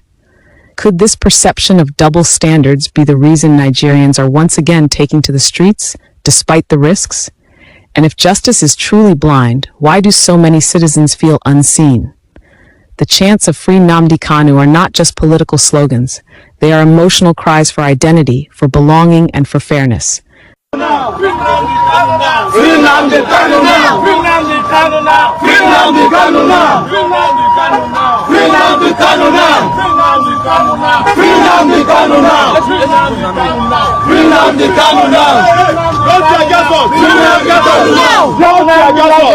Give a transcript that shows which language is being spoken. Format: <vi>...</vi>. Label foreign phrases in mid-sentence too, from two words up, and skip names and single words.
<en>Could this perception of double standards be the reason Nigerians are once again taking to the streets, despite the risks? And if justice is truly blind, why do so many citizens feel unseen? The chants of Free NNAMDI KANU are not just political slogans. They are emotional cries for identity, for belonging, and for fairness. Free NNAMDI KANU now! Free NNAMDI KANU now! Free NNAMDI KANU now! Free NNAMDI KANU now! Free NNAMDI KANU now! Free NNAMDI KANU now! Don't tear gas us! Free NNAMDI KANU now! Don't tear gas us!</en>